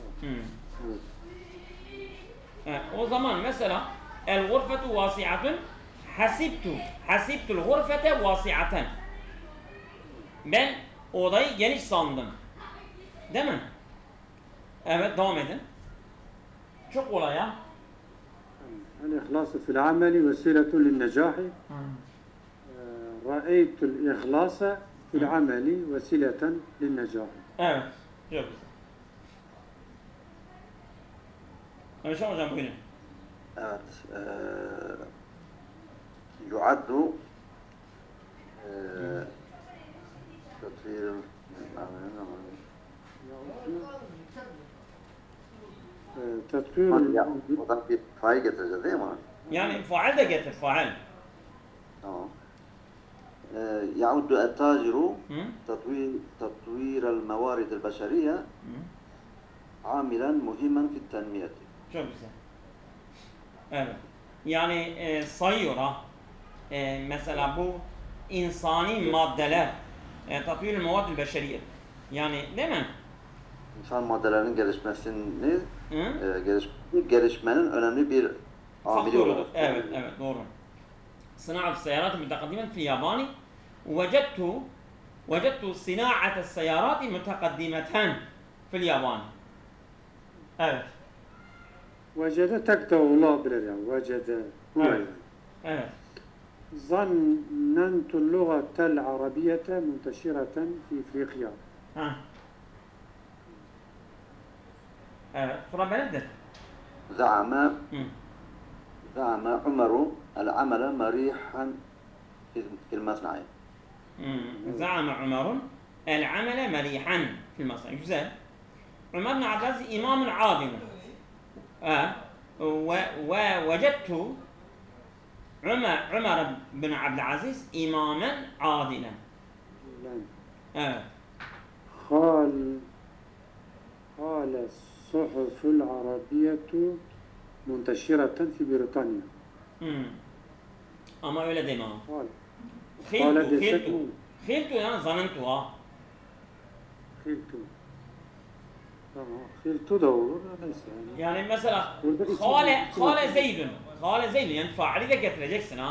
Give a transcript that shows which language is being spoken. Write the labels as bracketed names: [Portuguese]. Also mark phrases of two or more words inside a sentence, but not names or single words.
[Turkish] O zaman mesela [Arabic] الغرفة واسعة حسبت الغرفة واسعة. [Turkish] Ben odayı geniş sandım. Değil mi? Evet, devam edin. Çok kolay ya. [Arabic] الإخلاص في العمل وسيلة للنجاح. رأيت الإخلاص في العمل وسيلة للنجاح. [Turkish] Evet, çok güzel. Mehmet hocam buyurun. Evet. [Arabic] يعد تطوير تطوير [Turkish] Oradan bir fail getireceğiz değil mi? Yani faal de getir, faal. Tamam. [Arabic] يعد التاجر Hı? تطوير الموارد البشرية Hı? عاملا مهما في التنمية. [Turkish] Çok güzel. Evet. Yani sayıyor ha. Mesela bu insani maddeler [Arabic] تطوير الموارد البشرية. [Turkish] Yani değil mi? İnsan maddelerinin gelişmesini, Hı? gelişmenin önemli bir amili Faktörüdür. olarak. Evet, evet doğru. [Arabic] صناعة السيارات متقدما في اليابان وجدت صناعة السيارات متقدمة في اليابان. [Turkish] Evet. Vecede tek de olabilir yani. Vecede. Evet. Evet. [Arabic] ظننت اللغة العربية منتشرة في إفريقيا. [Turkish] Ha. Evet. Sıra benimdir. [Arabic] زعم Hı. زعم عمر العمل مريحا في المصنع. زعم عمر العمل مريحا في المصنع. [Turkish] Güzel. Ömer bin Abdülaziz imamın adil. [Arabic] ووجدت عمر بن عبد العزيز إماما عادلا. [Turkish] Evet. [Arabic] قال الصحف العربية منتشرة في بريطانيا. [Turkish] Ama öyle deme ha. [Arabic] قال [Turkish] Khiltu yani zanentu ha. خلت. Tamam. Khiltu da olur. Neyse yani. Yani mesela Burada [Arabic] خال زيد [Turkish] yani faali de getireceksin ha.